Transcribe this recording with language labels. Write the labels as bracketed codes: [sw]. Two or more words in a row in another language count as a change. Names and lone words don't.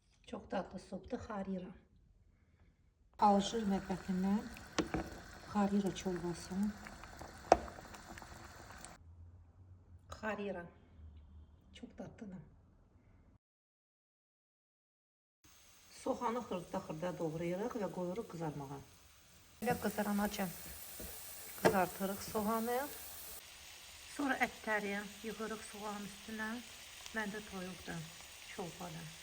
[tr] Çok tatlı suptu harira. [az] Alжир mətbəxindən harira çorbası. Harira. [tr] Çok tatlı. [az] Soğanı xırda-xırda doğrayırıq və qoyuruq qızarmağa. Belə qızaranacan qızartırıq soğanı. Sonra ətləri yığırıq soğanın üstünə. Məndə toyuqdur, çolpadır.